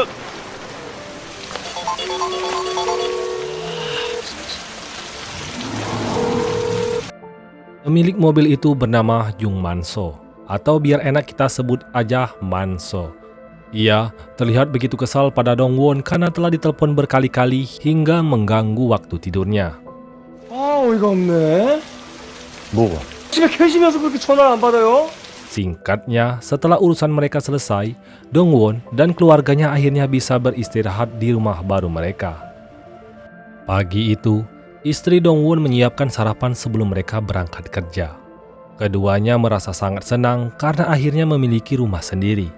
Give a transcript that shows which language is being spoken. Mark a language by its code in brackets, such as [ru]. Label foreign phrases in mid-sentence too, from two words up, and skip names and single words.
[id] Pemilik mobil itu bernama Jung Manso, atau biar enak kita sebut aja Manso. Ia terlihat begitu kesal pada Dong-won karena telah ditelepon berkali-kali hingga mengganggu waktu tidurnya. [ko] 어이가 없네. 뭐가? 집에 계시면서 그렇게 전화를 안 받아요? [id] Singkatnya, setelah urusan mereka selesai, Dong-won dan keluarganya akhirnya bisa beristirahat di rumah baru mereka. Pagi itu, istri Dong-won menyiapkan sarapan sebelum mereka berangkat kerja. Keduanya merasa sangat senang karena akhirnya memiliki rumah sendiri.